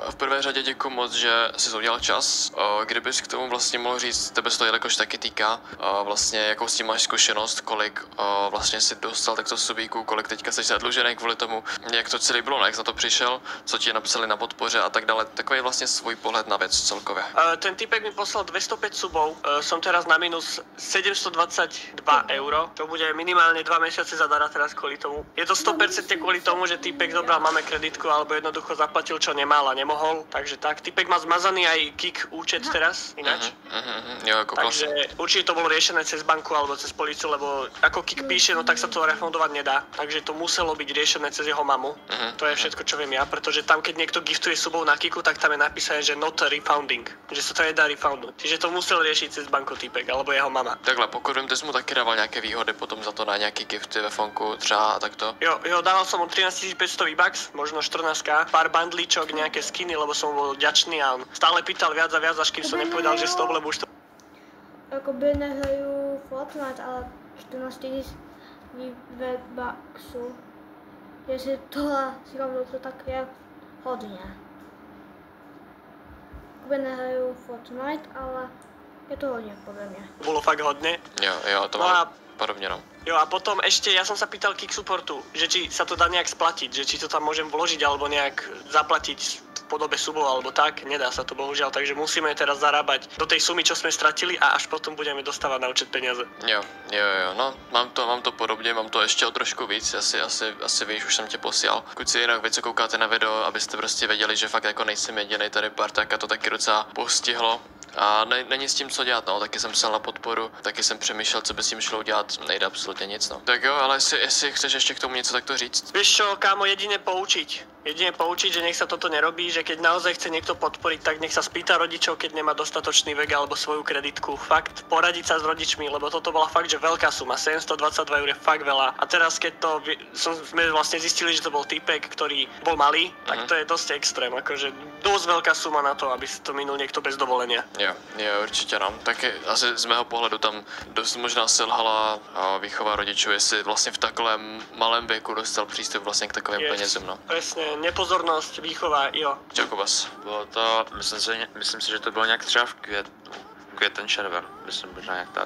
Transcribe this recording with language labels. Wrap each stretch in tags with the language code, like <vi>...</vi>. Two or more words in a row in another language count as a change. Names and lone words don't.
<cs>V prvé řadě děkuji moc, že jsi udělal čas. Kdybys k tomu vlastně mohl říct, tebe se to jakož taky týká, vlastně jakou s tím máš zkušenost, kolik vlastně si dostal takto subíků, kolik teďka jsi zadlužený kvůli tomu, jak to celý bylo, jak jsi na to přišel, co ti napsali na podpoře a tak dále. Takový vlastně svůj pohled na věc celkově.</cs> <sk>Ten typek mi poslal 205 subov, som teraz na minus 722 euro, to bude minimálne 2 mesiace zadara teraz kvôli tomu. Je to 100% kvôli tomu, že typek zobral máme kreditku alebo jednoducho zaplatil, čo nemal a nemohol, takže tak. Typek má zmazaný aj Kik účet teraz, ináč.</sk> <cs>Jo, jako</cs> <sk>takže určite to bolo riešené cez banku alebo cez policiu, lebo ako Kik píše, no tak sa to refundovať nedá, takže to muselo byť riešené cez jeho mamu. To je všetko, čo viem ja, pretože tam keď niekto giftuje subov na Kiku, tak tam je napísané, že</sk> <en>not refounding,</en> <sk>že sa to nedá refoundnúť. Čiže to musel riešiť cez banku týpek, alebo jeho mama.</sk> <cs>Takhle, pokud vím, ty jsi mu taky dával nějaké výhody potom za to na nějaký gifty ve fonku, třeba takto?</cs> <sk>Jo, dával som mu 13 500 V-Bucks, možno 14k, pár bandlíčok, nejaké skiny, lebo som bol vďačný a on stále pýtal viac a viac, až kým som nepovedal, že stop, lebo už to...</sk> <cs>Jakoby nehraju Fortnite, ale 14 000 V-Bucksů. Jestli tohle si to tak je hodně. Jakoby nehraju Fortnite, ale je to hodně podle mě.</cs> <sk>Bolo fakt hodne.</sk> <cs>Jo, to no má podobně, no.</cs> <sk>Jo a potom ešte, ja som sa pýtal Kick Supportu, že či sa to dá nejak splatiť, že či to tam môžem vložiť alebo nejak zaplatiť v podobe subov alebo tak, nedá sa to bohužiaľ, takže musíme teraz zarábať do tej sumy, čo sme stratili a až potom budeme dostávať na účet peniaze.</sk> <cs>Jo, no, mám to podobně, mám to ještě o trošku víc, asi víš, už jsem tě posílal. Kluci, jinak vy, co koukáte na video, abyste prostě věděli, že fakt jako nejsem jediný tady Partak a to taky docela postihlo. A není s tím co dělat, no, taky jsem psal na podporu, taky jsem přemýšlel, co by s tím šlo udělat, nejde absolutně nic, no. Tak jo, ale jestli chceš ještě k tomu něco takto říct.</cs> <sk>Vieš čo, kámo, jedine poučiť, že nech sa toto nerobí, že keď naozaj chce niekto podporiť, tak nech sa spýta rodičov, keď nemá dostatočný vek alebo svoju kreditku. Fakt, poradiť sa s rodičmi, lebo toto bola fakt, že veľká suma, 722 eur je fakt veľa. A teraz, keď to sme vlastne zistili, že to bol týpek, ktorý bol malý, tak to je dosť extrém, akože dosť veľká suma na to, aby si to minul niekto bez dovolenia.</sk> <cs>Jo, určitě no. Taky asi z mého pohledu tam dost možná selhala výchova rodičů, jestli vlastně v takovém malém věku dostal přístup vlastně k takovým penězům, no.</cs> <sk>Presne, nepozornosť, výchova, jo.</sk> <cs>Čau, Kubas. Bylo to, myslím si, že to bylo nějak třeba v květen, červen, myslím možná nějak tak.</cs>